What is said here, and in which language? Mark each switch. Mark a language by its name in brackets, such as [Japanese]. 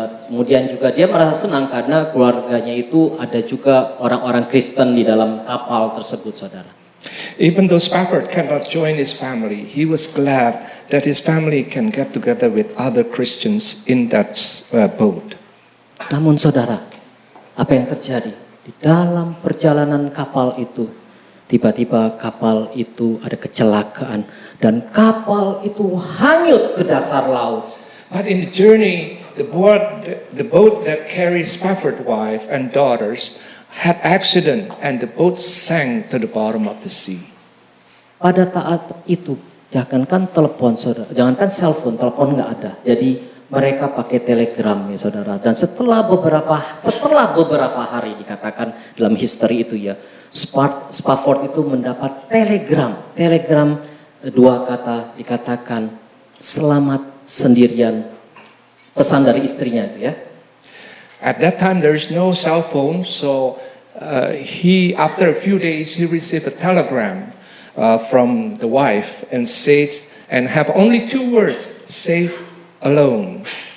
[Indonesian] Kemudian juga dia merasa senang karena keluarganya itu ada juga orang-orang Kristen di dalam kapal tersebut, saudara. [English] Even though Spafford cannot join his family, he was glad that his family can get together with other Christians in that boat. [Indonesian] Namun saudara, apa yang terjadi? Di dalam perjalanan kapal itu, tiba-tiba kapal itu ada kecelakaan dan kapal itu hanyut ke dasar laut. [English] But in the journey, the boat that carries Spafford's wife and daughters had accident and the boat sank to the bottom of the sea. [Indonesian] Pada saat itu, jangankan telepon saudara, jangankan cellphone, telepon nggak ada. Jadi mereka pakai telegram ya saudara. Dan setelah beberapa hari dikatakan dalam history itu ya, Spafford itu mendapat telegram 2 kata dikatakan selamat sendirian, pesan dari istrinya itu ya. [English] At that time there is no cell phone, so after a few days he received a telegram from the wife and have only 2 words: safe alone.